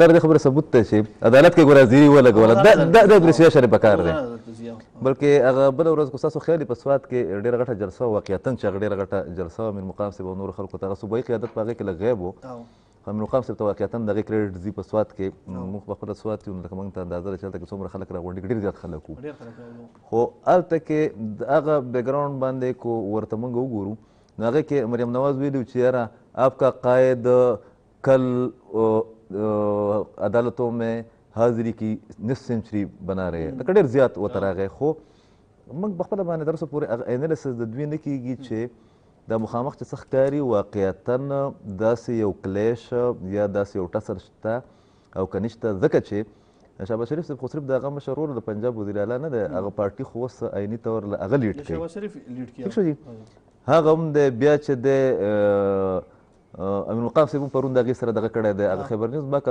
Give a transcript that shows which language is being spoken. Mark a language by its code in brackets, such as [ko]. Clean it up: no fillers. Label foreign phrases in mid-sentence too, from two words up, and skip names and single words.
[ps] دا د خبرې ثبوت دی چې عدالت کې ګوره زیري ولګوله دا اپریسیشن پکار دی بلکې هغه بله ورځ خو ستاسو خیال په سوات کې ډېره غټه جلسه وه واقعتا چې هغه ډېره غټه جلسه وه امیر مقام صاحب او نورو خلکو ته هغه صوبایي قیادت په هغې کې لږ غیب و امیر مقام صاحب ته واقعتا د هغې کریډټ ځي په سوات کې موږ په خپله سوات یو نو لکه موږ ته اندازه ده چې هلته کې څومره خلک راغونډي ډېر زیات خلک وو خو هلته کې د هغه بیکګراؤنډ باندې کو ورته موږ وګورو نو هغې کې مریم نواز ویلي چې یاره [ur] آپ کا قائد کل عدالتوں میں حاضری کی نصف سینچری بنا رہے [ps] لکه ډېر زیات ورته راغی خو موږ په خپله باندې تر اوسه پورې انالیسس د دوی نه کېږي چې دا مخامخ چې څه ښکاري واقعتا داسې یو کلیش یا داسې یو ټسر شته او که نشته ځکه چې شهباز شریف صاحب خو صرف د هغه مشر ورور د پنجاب وزیر اعلی نه دی هغه پارټي خو اوس عیني طور هغه لیډ کوي هغه هم دی بیا چې دی امین مقام صاحب هم پرون د هغې سره دغه کړی دی هغه خبر نیوز ما